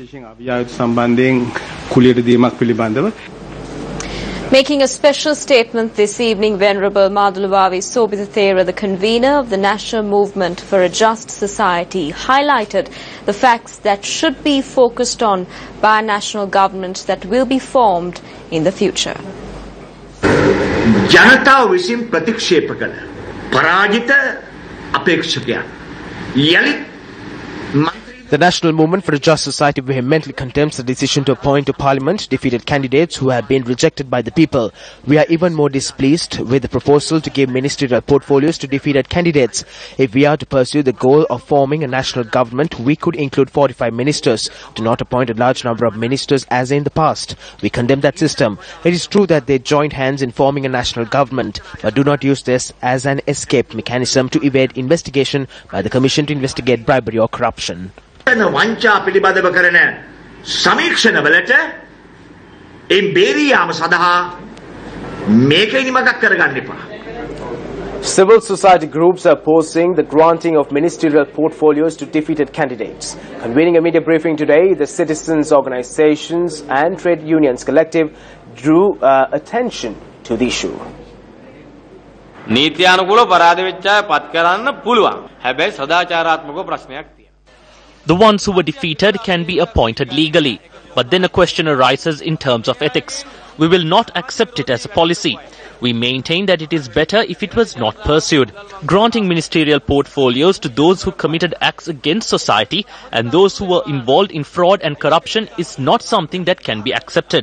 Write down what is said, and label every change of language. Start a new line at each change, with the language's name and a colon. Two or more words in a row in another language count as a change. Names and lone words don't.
English: Making a special statement this evening, Venerable Madhulavavi Sobithathera, the convener of the National Movement for a Just Society, highlighted the facts that should be focused on by a national government that will be formed in the future.
Sinhala: ජනතාව විසින් ප්‍රතික්ෂේප කළ පරාජිත අපේක්ෂකයන් යලිත්
English: The National Movement for a Just Society vehemently condemns the decision to appoint to Parliament defeated candidates who have been rejected by the people. We are even more displeased with the proposal to give ministerial portfolios to defeated candidates. If we are to pursue the goal of forming a national government, we could include 45 ministers. Do not appoint a large number of ministers as in the past. We condemn that system. It is true that they joined hands in forming a national government, but do not use this as an escape mechanism to evade investigation by the Commission to investigate bribery or corruption.
Sinhala: වංචා පිළිබඳව කරන සමීක්ෂණවලට එම්බේරියාම සඳහා මේක ඉනිමකක් කරගන්න එපා.
English: Civil society groups are opposing the granting of ministerial portfolios to defeated candidates. Convening a media briefing today, the citizens' organizations and trade unions collective drew attention to the issue.
Sinhala: නීත්‍යානුකූලව පරාද වෙච්ච අය පත් කරන්න පුළුවන්. හැබැයි සදාචාරාත්මක ප්‍රශ්නයක් තියෙනවා.
English: The ones who were defeated can be appointed legally, but then a question arises in terms of ethics. We will not accept it as a policy. We maintain that it is better if it was not pursued. Granting ministerial portfolios to those who committed acts against society and those who were involved in fraud and corruption is not something that can be accepted.